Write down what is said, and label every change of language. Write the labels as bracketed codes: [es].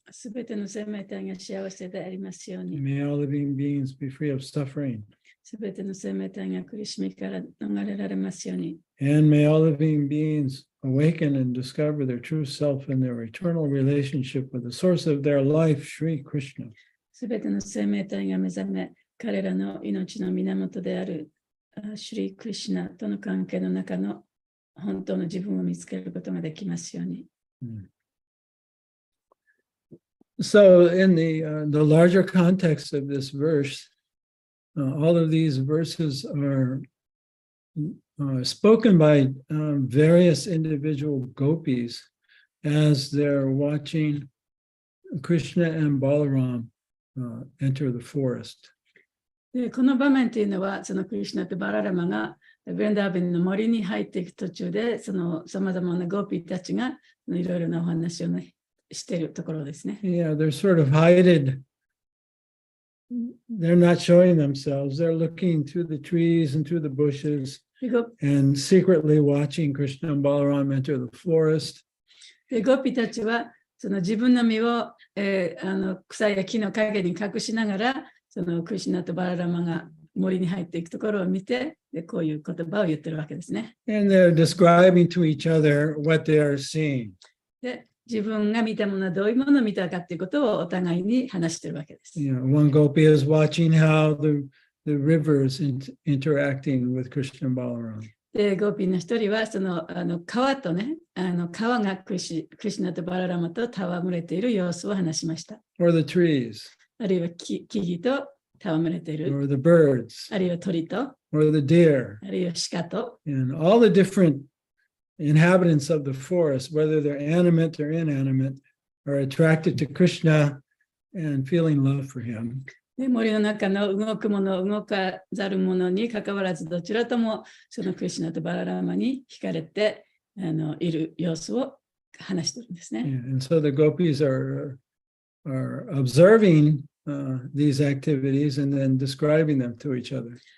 [ja] すべての生命体が幸せでありますように。 [en] May all living beings be free of suffering. [ja] すべての生命体が苦しみから逃れられますように。 [en] And may all living beings awaken and discover their true self and their eternal relationship with the source of their life, Sri Krishna. [ja] すべての生命体が目覚め、彼らの命の源であるシュリー・クリシュナとの関係の中の本当の自分を見つけることができますように。 [en] So in the larger context of this verse, all of these verses are spoken by various individual gopis as they're watching Krishna and Balaram enter the forest. [ja] でこの場面というのは、そのクリシュナとバララマがヴェンダーベンの森に入っていく途中で、そのさまざまなゴーピーたちがいろいろなお話を、ね、しているところですね。 [en] Yeah, they're sort of hided. They're not showing themselves. They're looking through the trees and through the bushes and secretly watching Krishna and Balaram enter the forest. [ja] でゴーピーたちはその自分の身を、草や木の陰に隠しながら、そのクリシュナとバララマが森に入っていくところを見て、でこういう言葉を言ってるわけですね。 [en] And they're describing to each other what they are seeing. [ja] で自分が見たものはどういうものを見たかということをお互いに話しているわけです。 [en] One gopi is watching how the river is interacting with Krishna and Balaram. [ja] でゴーピーの一人はその川とね、川がクリシュナとバララマと戯れている様子を話しました。 [en] Or the trees. [ja] あるいは木々と戯れている。 [en] Or the birds. [ja] あるいは鳥と。 [en] Or the deer. [ja] あるいは鹿と。 [en] And all the different inhabitants of the forest, whether they're animate or inanimate, are attracted to Krishna and feeling love for him. [ja] で森の中の動くもの、動かざるものにかかわらず、どちらともそのクリシュナとバララマに惹かれている様子を話しているんですね。 [en] And so the gopis are observing these activities and then describing them to each other.